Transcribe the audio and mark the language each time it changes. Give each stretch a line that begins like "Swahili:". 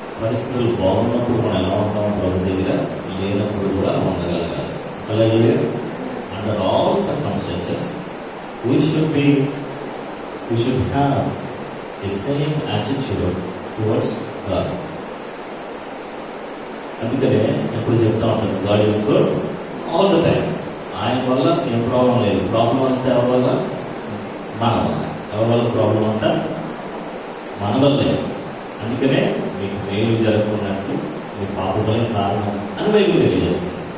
Telugu: పరిస్థితులు బాగున్నప్పుడు మనం ఎలా ఉంటాం, ప్రభు దగ్గర లేనప్పుడు కూడా ఉండగలగాలి. అలాగే
English: Under all circumstances we should have the same attitude towards God.
Telugu: అందుకనే ఎప్పుడు చెప్తా ఉంటాను,
English: God is good all the time.
Telugu: ఆయన వల్ల ఏం ప్రాబ్లం లేదు. ప్రాబ్లం అంతా ఎవరి వల్ల? మన వల్ల. ఎవరి వల్ల ప్రాబ్లం అంతా? మన వల్లే. అందుకనే మీకు మేలు జరగకున్నట్లు మీ పాపమే కారణం అని బైబిల్ తెలియజేస్తుంది.